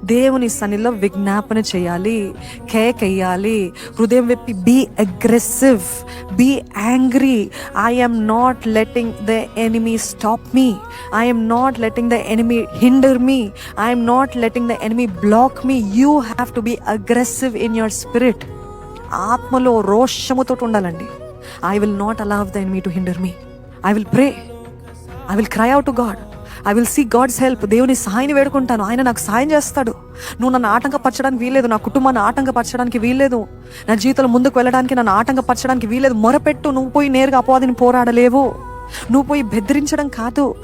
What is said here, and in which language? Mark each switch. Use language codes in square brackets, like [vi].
[te] దేవుని సన్నిధిలో విజ్ఞాపన చేయాలి, కేకేయాలి, హృదయం విప్పి [en] Be aggressive, be angry. I am not letting the enemy stop me. I am not letting the enemy hinder me. I am not letting the enemy block me. You have to be aggressive in your spirit. [te] ఆత్మలో రోషముతో ఉండాలండి. [en] I will not allow the enemy to hinder me. I will pray. I will cry out to God. I will seek God's help. [te] దేవుని సహాయాన్ని వేడుకుంటాను, ఆయన నాకు సహాయం చేస్తాడు. నువ్వు నన్ను ఆటంకపరచడానికి వీల్లేదు, నా కుటుంబాన్ని ఆటంకపరచడానికి వీల్లేదు, నా జీవితంలో ముందుకు వెళ్ళడానికి నన్ను ఆటంకపరచడానికి వీల్లేదు. మొరపెట్టు. నువ్వు పోయి నేరుగా అపవాదిని పోరాడలేవు. నువ్వు పోయి బెదిరించడం కాదు.